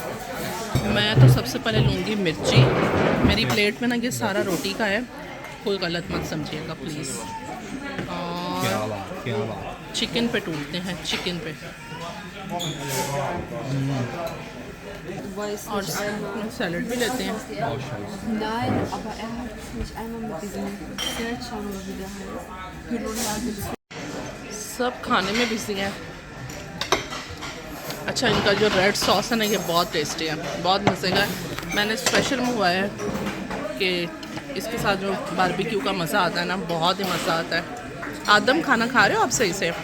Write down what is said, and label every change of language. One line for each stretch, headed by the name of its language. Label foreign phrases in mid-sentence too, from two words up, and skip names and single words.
Hindi: मैं तो सबसे पहले लूँगी मिर्ची। मेरी प्लेट में ना ये सारा रोटी का है, कोई गलत मत समझिएगा प्लीज़। और क्या बात। चिकन पे टूटते हैं, चिकन पे। और सैलड भी लेते हैं।
German: Nein, aber er hat mich einmal mit diesem Seltscham oder wie der heißt, Pyrolatus.
Hindi: सब खाने में बिजी हैं। अच्छा इनका जो रेड सॉस है ना ये बहुत टेस्टी है, बहुत मज़े का है। मैंने स्पेशल मंगवाया है कि इसके साथ जो बारबेक्यू का मज़ा आता है ना, बहुत ही मज़ा आता है। आदम खाना खा रहे हो आप सही से?